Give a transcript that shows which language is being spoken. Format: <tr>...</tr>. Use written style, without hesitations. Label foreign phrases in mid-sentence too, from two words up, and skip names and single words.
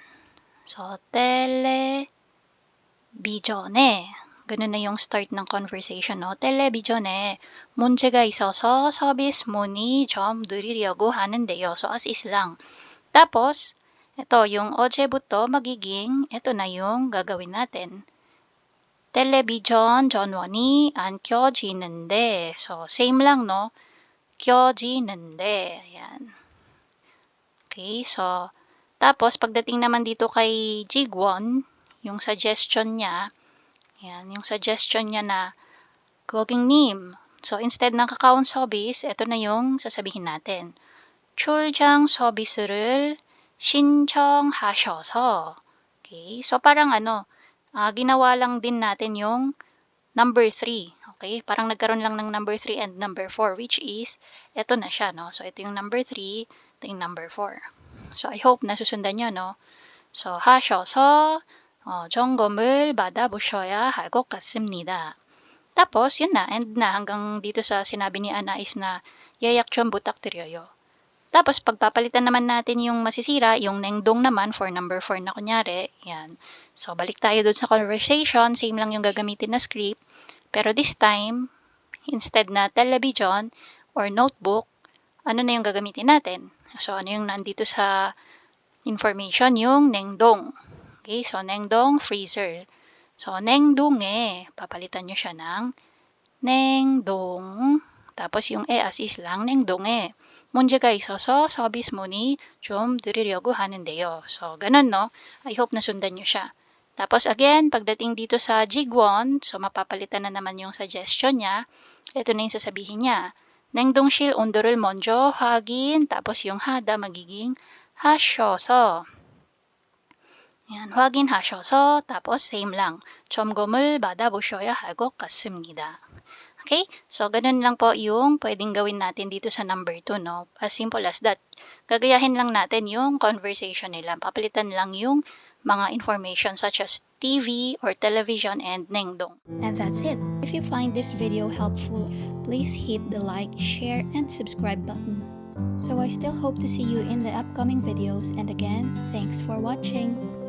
<tl>So, 텔레비전에 ganun na yung start ng conversation, no?</tl> <ko>텔레비전에 문제가 있어서 서비스 문의 좀 드리려고 하는데요.</ko> <tl>So, as is lang. Tapos, ito, yung 어제부터 magiging, ito na yung gagawin natin.</tl> <ko>텔레비전 전원이 안 켜지는데.</ko> <tl>So, same lang, no? 켜지는데. Ayan. Okay, so, tapos, pagdating naman dito kay Jigwon, yung suggestion niya, yan, yung suggestion niya na 고객님. So, instead ng kakaon service, ito na yung sasabihin natin.</tl> <ko>출장 서비스를 신청하셔서.</ko> <tl>Okay? So, parang ginawa lang din natin yung number 3. Okay? Parang nagkaroon lang ng number 3</tl> <en>and number 4, which is,</en> <tl>ito na siya, no? So, ito yung number 3, ito yung number 4.</tl> <en>So, I hope</en> <tl>nasusundan nyo, no? So,</tl> <ko>하셔서 점검을 받아보셔야 할 것 같습니다.</ko> <tl>Tapos, yun na, end na hanggang dito sa sinabi ni Anais na yayak</tl> <ko>좀 부탁드려요.</ko> <tl>Tapos, pagpapalitan naman natin yung masisira, yung nengdong naman for number 4 na kunyari, yan. So, balik tayo dun sa conversation, same lang yung gagamitin na script, pero</tl> <en>this time,</en> <tl>instead na</tl> <en>television or notebook,</en> <tl>ano na yung gagamitin natin? So, ano yung nandito sa information? Yung nengdong. Okay, so 냉동 freezer. So 냉동에 papalitan nyo siya ng 냉동. Tapos yung as is lang</tl> <ko>냉동에 문제가 있어서 서비스 문의 좀 드리려고 하는데요.</ko> <tl>So ganun, no? I hope nasundan nyo siya. Tapos again, pagdating dito sa Jigwon, so mapapalitan na naman yung suggestion niya. Ito na yung sasabihin niya.</tl> <ko>냉동실 온도를 먼저 확인.</ko> <tl>Tapos yung hada magiging 하셔서. Yan, 확인하셔서, tapos same lang.</tl> <ko>점검을 받아보셔야 할 것 같습니다.</ko> <tl>Okay? So, ganun lang po yung pwedeng gawin natin dito sa number 2, no?</tl> <en>As simple as that.</en> <tl>Gagayahin lang natin yung conversation nila. Papalitan lang yung mga information</tl> <en>such as TV or television</en> <tl>and nengdong.</tl> <en>And that's it. If you find this video helpful, please hit the like, share, and subscribe button. So I still hope to see you in the upcoming videos, and again, thanks for watching.</en>